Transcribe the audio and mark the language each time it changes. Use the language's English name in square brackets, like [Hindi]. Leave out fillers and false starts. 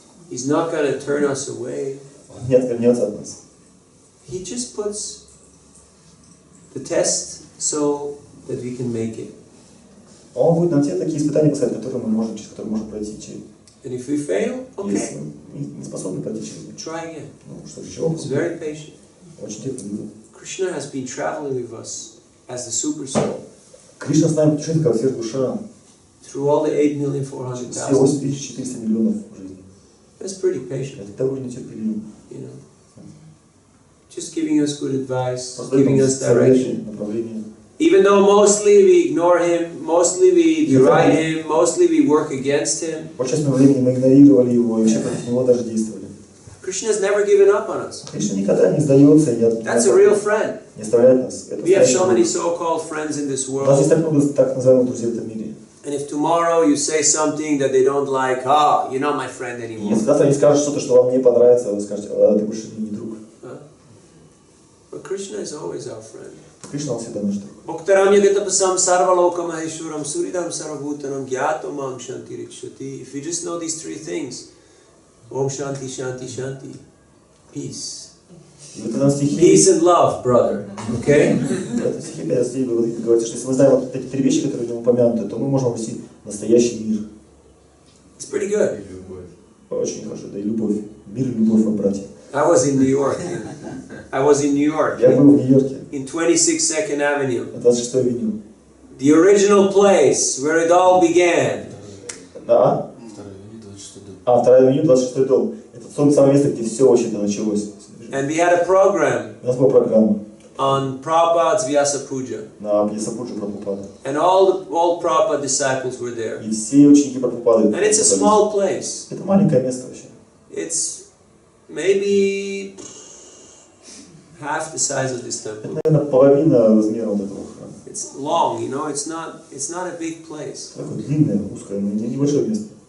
[English] He's not going to turn us away. [Russian] Он не отвернется от нас. [English] He just puts the test so that we can make it. [Russian] Он будет нам те такие испытания поставить, которые мы можем, через которые можем пройти. [English] And if we fail, [Russian] Если [English] okay, [Russian] мы не способны пройти через них, [English] try again. [Russian] ну что же, чего? [English] He's very patient. [Russian] Очень терпеливый. [English] Krishna has been traveling with us as the super soul [Russian] Кришна с нами путешествует как сверхдуша. [English] through all the [Russian] Все [English] 8,400,000. [Russian] 8400 миллионов жизней. [English] That's pretty patient, Это довольно терпеливо. you know. Just giving us good advice, [Russian] Просто [English] giving [Russian] даем [English] us [Russian] советы, [English] direction. [Russian] направления. [English] Even though mostly we ignore him, mostly we deride him, mostly we work against him, [Russian] Большую часть времени мы игнорировали его и вообще против него даже действовали. [English] Krishna has never given up on us. [Russian] Кришна никогда не сдается и [English] That's a real friend. [Russian] не оставляет нас. Это [English] We have so many [Russian] настоящий друг. [English] so-called friends in this [Russian] У нас есть так много так называемых друзей в этом мире. [English] And if tomorrow you say something that they don't like, you're not my friend [Russian] И [English] anymore. [Russian] если завтра они скажут что-то, что вам не понравится, вы скажете, ты больше не друг. [English] But Krishna is always our friend. [Russian] Кришна, он всегда наш друг. [Sanskrit] Bhaktaram yagatapasam sarvaloka maheshwaram suridam sarvabhutanam gyatomam shantirichyati. [English] If we just know these three things, [Sanskrit] Om Shanti Shanti Shanti, [English] peace. [Russian] И в этом стихе, [English] Peace and love, brother. Okay? [Russian] в этом стихе 5 стихов говорится, что если мы знаем вот эти три вещи, которые в нем упомянуты, то мы можем обрести настоящий мир. [English] It's pretty good. [Russian] Очень хорошо, да и любовь. Мир и любовь во братья. [English] I was in New York. I was in New York. [Russian] Я был в Нью-Йорке, [English] In 26 Second Avenue. [Russian] на 26-й авеню. [English] The original place where it all began. [Russian] Да? Вторая авеню, 26-й дом. Это то самое место, где все вообще-то началось. [English] And we had a program [Russian] У нас была программа [English] on Prabhupada's Vyasa Puja. [Russian] на Пьесапуджу Прабхупада. [English] And all Prabhupada disciples were there. [Russian] И все ученики Прабхупады. [English] And it's a small place. [Russian] Это маленькое место вообще. [English] It's maybe half the size of this [Russian] Это, [English] temple. [Russian] наверное, половина размера вот этого храма. [English] It's long, you know, it's not a big place. [Russian] Такое длинное, узкое, но небольшое место.